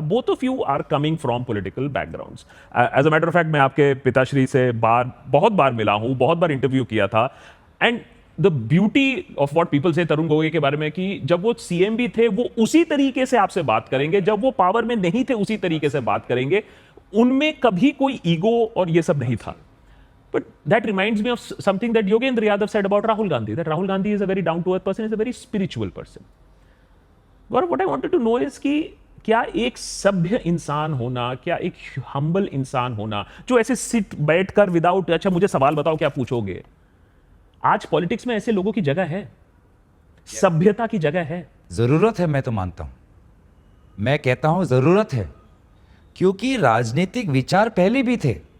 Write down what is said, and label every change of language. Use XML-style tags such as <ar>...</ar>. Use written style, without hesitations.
<en>Both of you are coming from political backgrounds. As a matter of fact</en> <hi>मैं आपके पिताश्री से बहुत बार मिला हूं, बहुत बार इंटरव्यू किया था।</hi> <en>and the beauty of what people से</en> <hi>तरुण गोगोई के बारे में, कि जब वो सीएम भी थे वो उसी तरीके से आपसे बात करेंगे, जब वो पावर में नहीं थे उसी तरीके से बात करेंगे, उनमें कभी कोई ईगो और ये सब नहीं था।</hi> <en>But that reminds me of something that Yogendra Yadav said about Rahul Gandhi, that Rahul Gandhi is a very down-to-earth person, is a very spiritual person.</en> <hi>Gaurav,</hi> <en>what I wanted to know is</en> <hi>कि क्या एक सभ्य इंसान होना, क्या एक humble इंसान होना, जो ऐसे सिट बैठकर विदाउट, अच्छा मुझे सवाल बताओ क्या पूछोगे, आज पॉलिटिक्स में ऐसे लोगों की जगह है? सभ्यता की जगह है? जरूरत है, मैं तो मानता हूं, मैं कहता हूं जरूरत है, क्योंकि राजनीतिक विचार पहले भी थे।</hi>